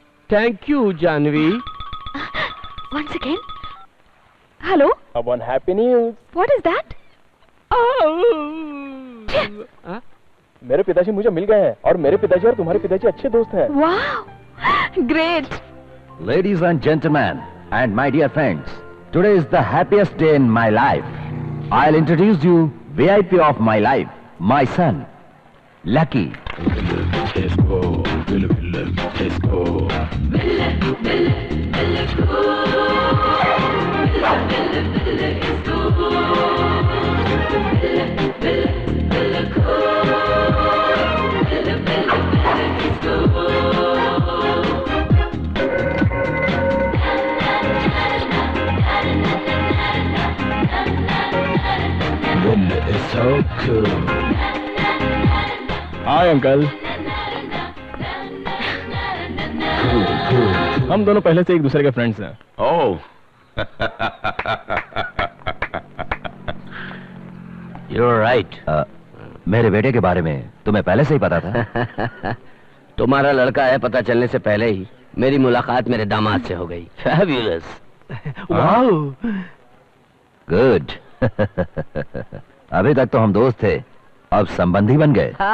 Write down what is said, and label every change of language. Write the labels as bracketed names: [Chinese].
[English] Thank you Jahnavi. One second. Hello. One happy news. What is that? [Hindi] मेरे पिताजी मुझे मिल गए हैं और मेरे पिताजी और तुम्हारे पिताजी अच्छे दोस्त हैं। [English] वाह, great. Ladies and gentlemen, and my dear friends, today is the happiest day in my life. I'll introduce you VIP of my life, my son, Lucky. It's so cool. Hi uncle. [Hindi] हम दोनों पहले से एक दूसरे के friends हैं। [English] Oh You're right. [Hindi] मेरे बेटे के बारे में तुम्हें पहले से ही पता था? तुम्हारा लड़का है पता चलने से पहले ही मेरी मुलाकात मेरे दामाद से हो गई। [English] Fabulous. Wow, good. [Hindi] अभी तक तो हम दोस्त थे, अब संबंधी बन गए।